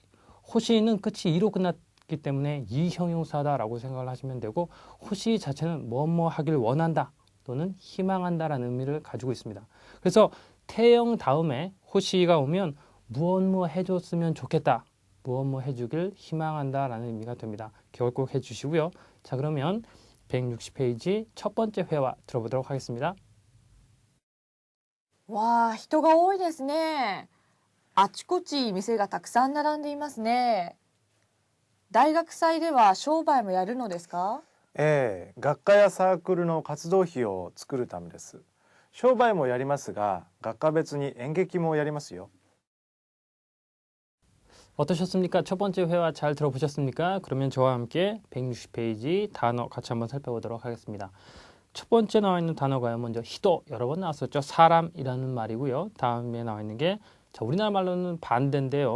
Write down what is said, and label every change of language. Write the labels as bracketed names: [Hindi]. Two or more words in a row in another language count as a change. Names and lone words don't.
[Korean] 호시는 끝이 이로 끝났기 때문에 이형용사다라고 생각을 하시면 되고, 호시 자체는 무엇 하길 원한다 또는 희망한다라는 의미를 가지고 있습니다. 그래서 태형 다음에 호시가 오면 무엇 해줬으면 좋겠다, 무엇 해주길 희망한다 라는 의미가 됩니다. 기억을 꼭 해주시고요. 자, 그러면 160페이지 첫 번째 회화 들어보도록 하겠습니다. [Japanese] わあ、人が多いですね。あちこち店がたくさん並んでいますね。大学祭では商売もやるのですか？ええ、学科やサークルの活動費を作るためです。商売もやりますが、学科別に演劇もやりますよ。 [Korean] 어떠셨습니까? 첫 번째 회화 잘 들어보셨습니까? 그러면 저와 함께 160페이지 단어 같이 한번 살펴보도록 하겠습니다. 첫 번째 나와 있는 단어가요, 먼저 히도, 여러 번 나왔었죠. 사람이라는 말이고요. 다음에 나와 있는 게, 자, 우리나라 말로는 반대인데요.